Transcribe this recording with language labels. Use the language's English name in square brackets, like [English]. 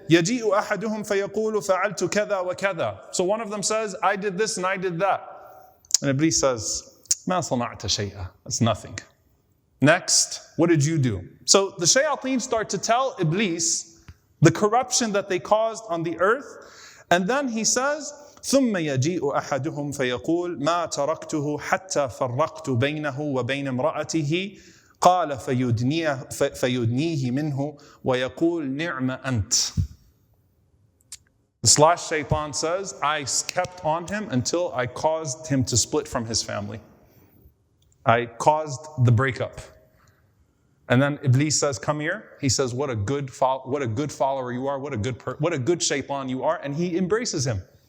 [Arabic] يَجِيءُ أَحَدُهُمْ فَيَقُولُ فَعَلْتُ كَذَا وَكَذَا. [English] So one of them says, I did this and I did that. And Iblis says, [Arabic] مَا صَنَعْتَ شَيْئًا. [English] That's nothing. Next, what did you do? So the shayateen start to tell Iblis the corruption that they caused on the earth. And then he says, [Arabic] ثُمَّ يَجِيءُ أَحَدُهُمْ فَيَقُولُ مَا تَرَكْتُهُ حَتَّى فَرَّقْتُ بَيْنَهُ وَبَيْنَ امْرَأَتِهِ قال فيدنيه منه ويقول نعم أنت. [English] This last shaitan says, I kept on him until I caused him to split from his family. I caused the breakup. And then Iblis says, come here. He says, what a good follower you are, what a good shaitan you are. And he embraces him.